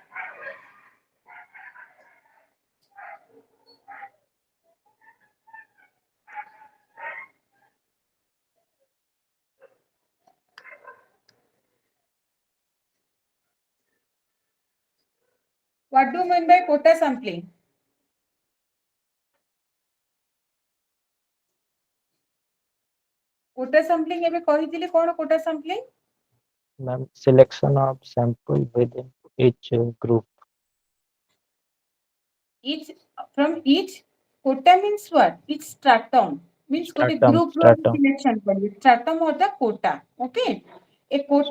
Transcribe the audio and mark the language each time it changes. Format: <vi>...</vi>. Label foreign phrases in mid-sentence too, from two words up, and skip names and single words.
<en>What do you mean by quota sampling? Quota sampling</en> <or>ଏବେ କହିଥିଲି କ'ଣ</or> <en>quota sampling? Ma'am, selection of sample within each group. Each from each quota means what? Each stratum means ଗୋଟେ group Stratum, selection କରିବେ. Stratum or the quota. Okay. A quota</en>